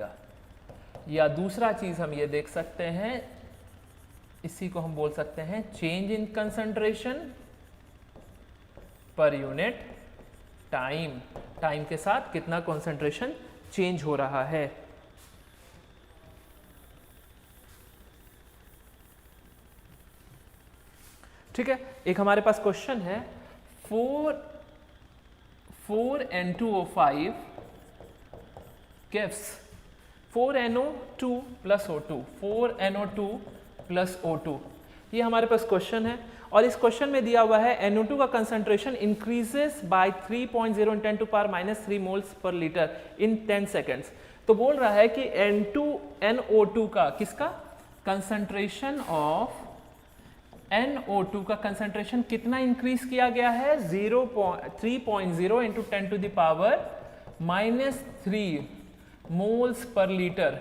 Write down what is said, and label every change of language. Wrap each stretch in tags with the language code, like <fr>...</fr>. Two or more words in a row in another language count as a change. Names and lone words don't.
<hi>या दूसरा चीज़ हम ये देख सकते हैं, इसी को हम बोल सकते हैं</hi> <en>change in concentration per unit time,</en> <hi>टाइम के साथ कितना कंसंट्रेशन चेंज हो रहा है। ठीक है, एक हमारे पास क्वेश्चन है</hi> <en>4N2O5 gives 4NO2 plus O2, 4NO2 plus O2,</en> <hi>ये हमारे पास क्वेश्चन है। और इस क्वेश्चन में दिया हुआ है NO2 का कंसंट्रेशन</hi> <en>increases by 3.0 × 10⁻³ moles per liter in 10 seconds.</en> <hi>तो बोल रहा है कि NO2 का किसका</hi> <en>concentration of NO2</en> <hi>का कंसंट्रेशन कितना इंक्रीज किया गया है, 3.0 × 10⁻³</hi> <en>moles per liter.</en>